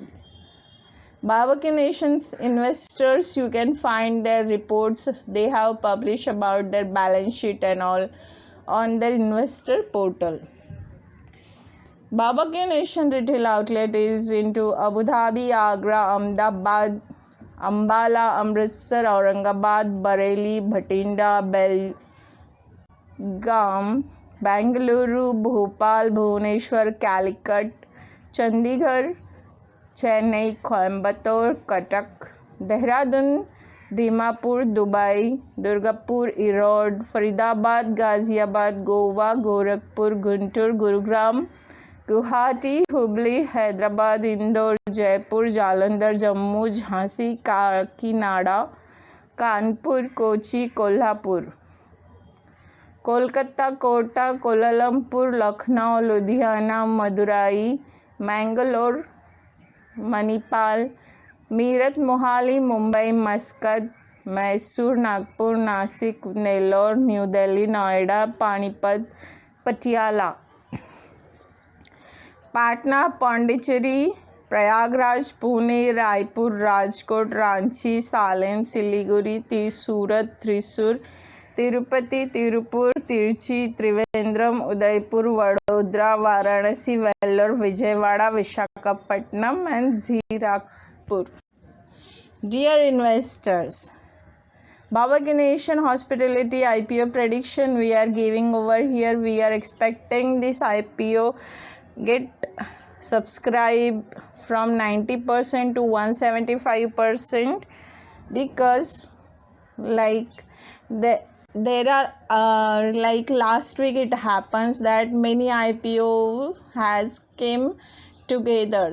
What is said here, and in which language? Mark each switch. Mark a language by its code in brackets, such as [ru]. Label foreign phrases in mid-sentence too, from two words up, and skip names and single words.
[en] Barbecue Nation's investors, you can find their reports they have published about their balance sheet and all on their investor portal. Barbecue Nation retail outlet is into Abu Dhabi, Agra, Ahmedabad, Ambala, Amritsar, Aurangabad, Bareilly, Bhatinda, Belgaum, Bengaluru, Bhopal, Bhubaneswar, Calicut, Chandigarh, Chennai, Coimbatore, Cuttack, Dehradun, Dimapur, Dubai, Durgapur, Erode, Faridabad, Ghaziabad, Goa, Gorakhpur, Guntur, Gurugram, Guwahati, Hubli, Hyderabad, Indore, Jaipur, Jalandhar, Jammu, Jhansi, Kakinada, Kanpur, Kochi, Kolhapur. कोलकाता, कोटा, कोलालमपुर, लखनऊ, लुधियाना, मदुराई, मैंगलोर, मणिपाल, मीरठ, मोहाली, मुंबई, मस्कत, मैसूर, नागपुर, नासिक, नेल्लोर, न्यू दिल्ली, नोएडा, पानीपत, पटियाला, पाटना, पांडिचेरी, प्रयागराज, पुणे, रायपुर, राजकोट, रांची, सालेम, सिलीगुड़ी, सूरत, त्रिशूर, तिरुपति, तिरुपुर, तिरुचि, त्रिवेंद्रम, उदयपुर, वडोदरा, वाराणसी, वेल्लोर, विजयवाड़ा, विशाखापट्टनम and Zirakpur. Dear investors, Baba Ganeshan Hospitality IPO prediction we are giving over here. We are expecting this IPO get subscribe from 90% to 175% because there are like last week it happens that many IPO has came together.